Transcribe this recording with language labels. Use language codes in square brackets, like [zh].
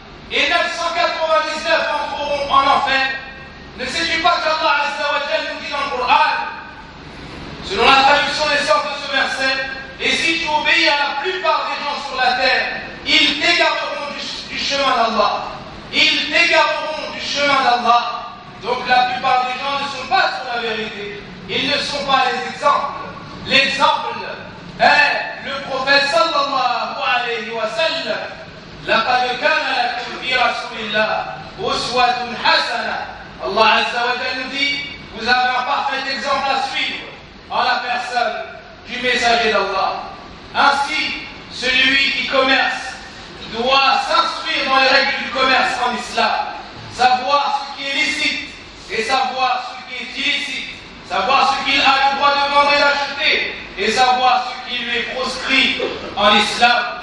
[fr] Et 999 en feront en enfer. Ne sais-tu pas qu'Allah Azza wa Jal nous dit dans le Coran, selon la traduction des sens de ce verset, et si tu obéis à la plupart des gens sur la terre, ils t'égareront du chemin d'Allah. Ils t'égareront du chemin d'Allah. Donc la plupart des gens ne sont pas sur la vérité. Ils ne sont pas les exemples. L'exemple est le prophète sallallahu alayhi wa sallam. [ar] لقد كان لكم في رسول الله أسوة حسنة. الله عز وجل [fr] dit, vous avez un parfait exemple à suivre en la personne du messager d'Allah. Ainsi, celui qui commerce doit s'instruire dans les règles du commerce en islam, savoir ce qui est licite et savoir ce qui est illicite, savoir ce qu'il a le droit de vendre et d'acheter et savoir ce qui lui est proscrit en islam.